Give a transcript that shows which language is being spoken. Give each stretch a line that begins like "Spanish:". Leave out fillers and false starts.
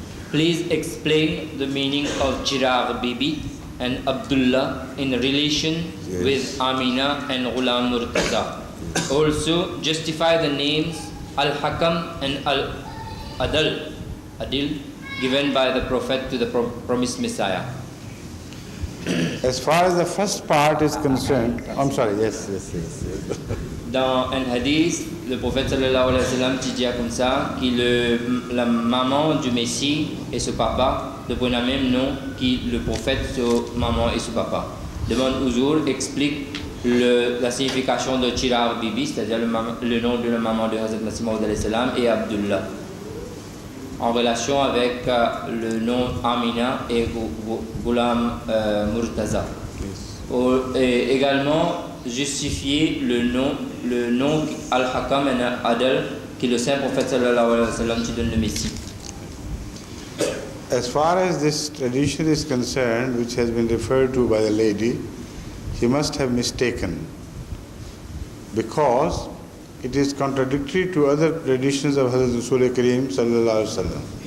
English: Please explain the meaning of Chirag Bibi and Abdullah in relation with Amina and Ghulam Murtaza. Also, justify the names Al-Hakam and Al-Adil given by the Prophet to the promised Messiah. As far as the first part is concerned, I'm sorry, yes.
French: Dans un hadith, le prophète sallallahu alayhi wa sallam dit comme ça que la maman du Messie et son papa prennent le même nom que le prophète, sa maman et son papa. Demande Ouzour explique la signification de Chirag Bibi, c'est-à-dire le nom de la maman de Hazrat Masih Maud alayhi salam, et Abdullah, en relation avec le nom Amina et Ghulam Murtaza. Et également justifier le nom Al-Hakam et Al-Adl que le saint prophète sallallahu alayhi wa sallam qui donne le Messie.
English: as far as this tradition is concerned, which has been referred to by the lady, she must have mistaken, because it is contradictory to other traditions of Hazrat Rasul Kareem sallallahu alaihi wasallam.